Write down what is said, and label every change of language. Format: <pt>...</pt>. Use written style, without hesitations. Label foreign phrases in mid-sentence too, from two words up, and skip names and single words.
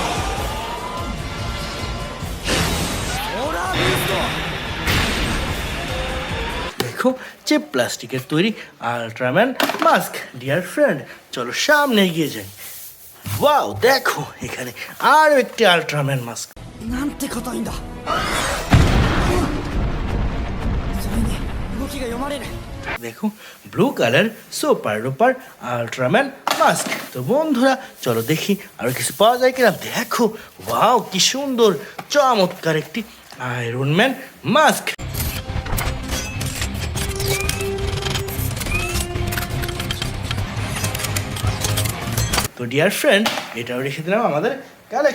<bn>দেখো, যে প্লাস্টিকের তৈরি</bn> <en>Ultraman mask dear friend.</en> <bn>চলো সামনে এগিয়ে যাই। ওয়াও, দেখো এখানে আরো একটি</bn> <en>Ultraman mask.</en> <ja>なんて硬いんだそれに動きが読まれる</ja> <en>দেখো, blue color super duper Ultraman mask.</en> <bn>তো বন্ধুরা চলো দেখি আরো কিছু পাওয়া যায় কিনা। দেখো, ওয়াও কি সুন্দর চমৎকার একটি</bn> <en>Iron Man mask.</en> <bn>তো</bn> <en>dear friend,</en> <bn>এটাও রেখে দিলাম আমাদের কালেকশনে।</bn>